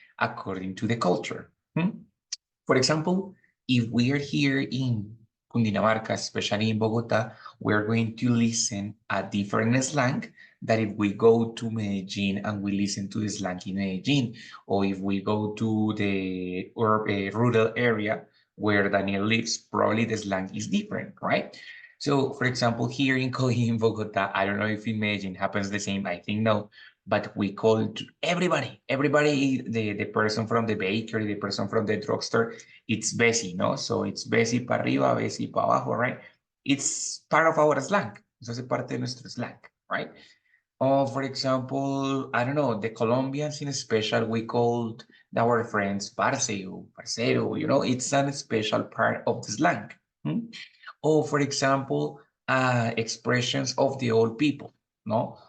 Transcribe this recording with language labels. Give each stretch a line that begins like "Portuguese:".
English: According to the culture. For example, if we are here in Cundinamarca, especially in Bogota, we're going to listen a different slang that if we go to Medellin and we listen to the slang in Medellin, or if we go to the rural area where Daniel lives, probably the slang is different, right? So, for example, here in in Bogota, I don't know if in Medellin happens the same. I think no, but we call everybody, the person from the bakery, the person from the drugstore, it's Bessie, no? So it's Bessie
Spanish: para arriba,
English: Bessie
Spanish: para abajo,
English: right? It's part of our slang.
Spanish: Eso es parte de nuestro slang, right?
English: Or for example, I don't know, the Colombians in special, we called our friends parcero, parcero, it's a special part of the slang. Or for example, expressions of the old people, no?